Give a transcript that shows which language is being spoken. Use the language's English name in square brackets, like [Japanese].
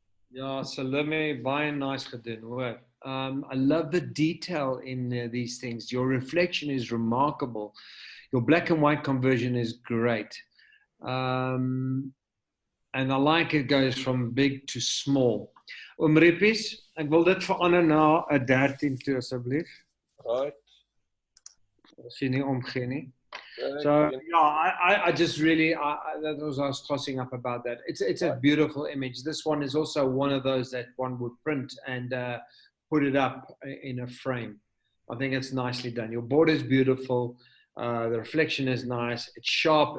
[Afrikaans] Yeah, Salome, baie nice gedoen, hoor. [English] I love the detail in these things. Your reflection is remarkable. Your black and white conversion is great. And I like it goes from big to small. [Afrikaans] Rippies, ek wil dit verander na 'n 13 toe asseblief. [English] Right. [Afrikaans] As jy nie omgee nie. [English] So yeah, I just really, that was I was tossing up about that. It's a beautiful image. This one is also one of those that one would print and put it up in a frame. I think it's nicely done. Your border is beautiful. The reflection is nice. It's sharp.